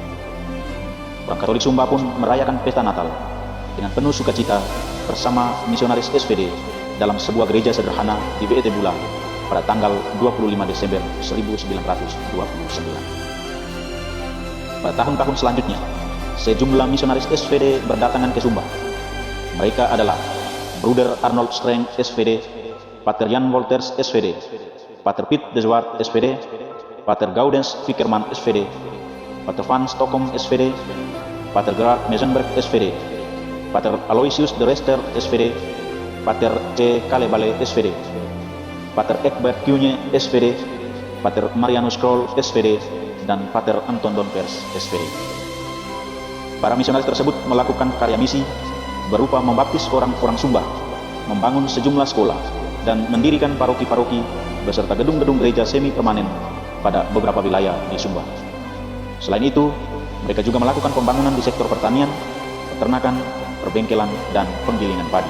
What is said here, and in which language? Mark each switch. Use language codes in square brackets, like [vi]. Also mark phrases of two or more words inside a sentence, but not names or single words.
[id] Orang Katolik Sumba pun merayakan pesta Natal dengan penuh sukacita bersama misionaris SVD dalam sebuah gereja sederhana di WET Bula pada tanggal 25 Desember 1929. Pada tahun-tahun selanjutnya, sejumlah misionaris SVD berdatangan ke Sumba. Mereka adalah Bruder Arnold Streng SVD, Pater Jan Wolters SVD, Pater Piet de Zwart SVD, Pater Gaudens Vickerman SVD, Pater Van Stockholm SVD, Pater Gerard Mesenberg SVD, Pater Aloysius de Rester SVD, Pater C. Kalebale SVD, Pater Egbert Kuhne SVD, Pater Marianus Kroll SVD, dan Pater Anton Donpers SVD. Para misionaris tersebut melakukan karya misi berupa membaptis orang-orang Sumba, membangun sejumlah sekolah, dan mendirikan paroki-paroki beserta gedung-gedung gereja semi permanen pada beberapa wilayah di Sumba. Selain itu, mereka juga melakukan pembangunan di sektor pertanian, peternakan, perbengkelan, dan penggilingan padi.